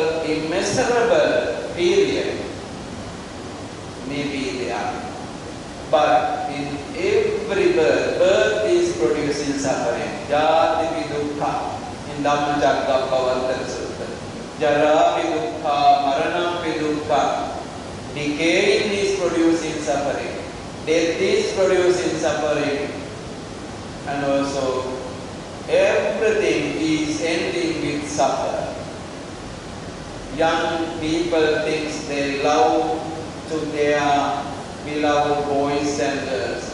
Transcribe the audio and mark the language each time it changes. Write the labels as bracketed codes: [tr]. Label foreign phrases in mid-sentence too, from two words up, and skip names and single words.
[en] immeasurable period, maybe they are. But in every birth is producing suffering. [pi] Jati vidukha [en] in Dhammacakkappavattana Sutta. [pi] Jara vidukha, marana vidukha. [en] Decaying is producing suffering. Death is producing suffering. And also everything is ending with suffer. Young people think they love to their beloved boys and girls.